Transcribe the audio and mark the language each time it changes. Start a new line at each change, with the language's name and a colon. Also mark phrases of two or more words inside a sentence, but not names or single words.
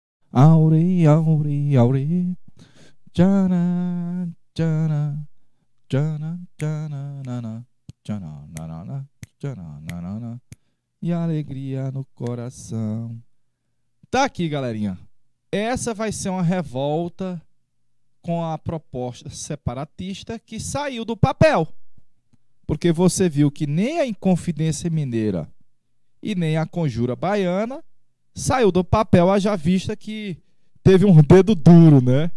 Portuguese: Aure, aure, aure. Tchana, tchana, tchana, tchana, nana, tchana, nanana, tchana, nanana. E alegria no coração. Tá aqui, galerinha. Essa vai ser uma revolta com a proposta separatista que saiu do papel. Porque você viu que nem a Inconfidência Mineira e nem a Conjura Baiana saiu do papel, haja vista que teve um dedo duro, né?